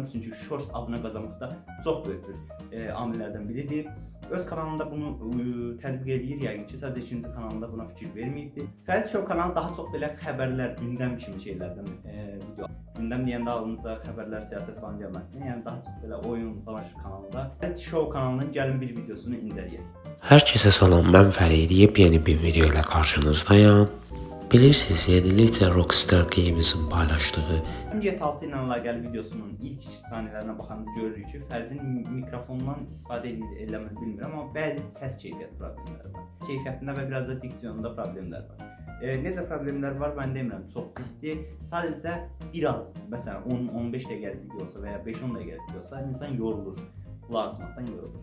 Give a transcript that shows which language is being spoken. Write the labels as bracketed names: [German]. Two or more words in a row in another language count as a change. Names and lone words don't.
[Azerbaijani] Çünki shorts abunə qazanmaqda çox böyük bir amillərdən biridir. Öz kanalında bunu tətbiq edir yəqin ki, sadəcə ikinci kanalında buna fikir verməyibdir. Ferit Show kanalı daha çox belə xəbərlər, gündəm kimi şeylərdən video. gündəm deyəndə ağlınıza xəbərlər, siyasət falan gəlməsin. Yəni daha çox belə oyun falan kanalında. Reality Show kanalının gəlin bir videosunu incələyək. [Turkish] Herkese selam, ben Ferid. Yepyeni bir video ile karşınızdayım. Bilirsiniz, yeniliklə Rockstar Games'in paylaştığı [Azerbaijani] Get 6 ilə əlaqəli videosunun ilk saniyələrinə baxanda görürük ki, Fərdin mikrofondan istifadə eləmir bilmirəm, amma bəzi səs keyfiyyət problemləri var. Keyfiyyətində və biraz da diksiyonunda problemlər var. Necə problemlər var, mən demirəm, çox pisdir. Sadəcə biraz, məsələn 10-15 dəqiqəlik video olsa və ya 5-10 dəqiqəlik video olsa, insan yorulur, qulaq asmaqdan yorulur.